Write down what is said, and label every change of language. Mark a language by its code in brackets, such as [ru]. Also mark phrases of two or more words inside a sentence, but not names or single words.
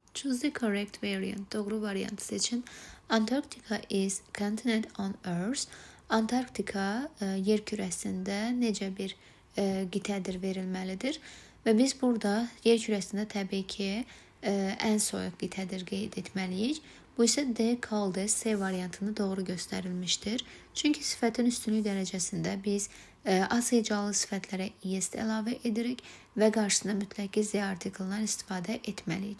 [en] Choose the correct variant. [az] Doğru variantı seçin. [en] Antarctica is continent on Earth. [az] Antarktika yer kürəsində necə bir qitədir verilməlidir. Və biz burada yer kürəsində təbii ki ən soyuq qitədir qeyd etməliyik. Bu isə D coldest C variantını doğru göstərilmişdir. Çünki sifətin üstünlük dərəcəsində biz az hecalı sifətlərə est əlavə edirik və qarşısına mütləq Z artiklından istifadə etməliyik.